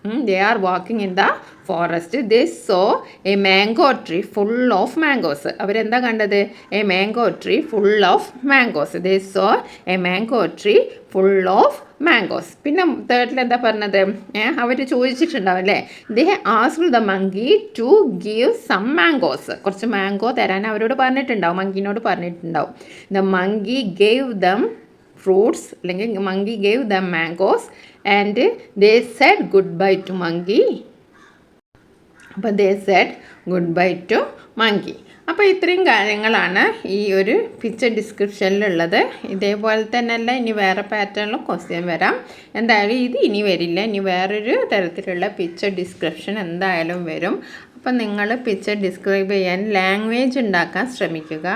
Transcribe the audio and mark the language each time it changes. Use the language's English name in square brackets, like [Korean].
[English] They are walking in the forest. They saw a mango tree full of mangoes. [Malayalam] അവരെന്താ കണ്ടത്? [English] A mango tree full of mangoes. They saw a mango tree full of mangoes. [Malayalam] പിന്നെ തേർഡിൽ എന്താ പറഞ്ഞത്? അവർ ചോദിച്ചിട്ടുണ്ടാവും അല്ലേ? [English] They asked the monkey to give some mangoes. [Malayalam] കുറച്ച് mango തരാൻ അവരോട് പറഞ്ഞിട്ടുണ്ടാവും, മങ്കിനോട് പറഞ്ഞിട്ടുണ്ടാവും. [English] The monkey gave them fruits, അല്ലെങ്കിൽ monkey gave them mangoes and they said goodbye to monkey. അപ്പോൾ they said goodbye to monkey. [Malayalam] അപ്പോൾ ഇത്രയും കാര്യങ്ങളാണ് ഈ ഒരു പിക്ചർ ഡിസ്ക്രിപ്ഷനിലുള്ളത്. ഇതേപോലെ തന്നെയല്ല ഇനി വേറെ പാറ്റേണിലും ക്വസ്റ്റ്യൻ വരാം. എന്തായാലും ഇത് ഇനി വരില്ല, ഇനി വേറൊരു തരത്തിലുള്ള പിക്ചർ ഡിസ്ക്രിപ്ഷൻ എന്തായാലും വരും. അപ്പം നിങ്ങൾ പിക്ചർ ഡിസ്ക്രൈബ് ചെയ്യാൻ ലാംഗ്വേജ് ഉണ്ടാക്കാൻ ശ്രമിക്കുക.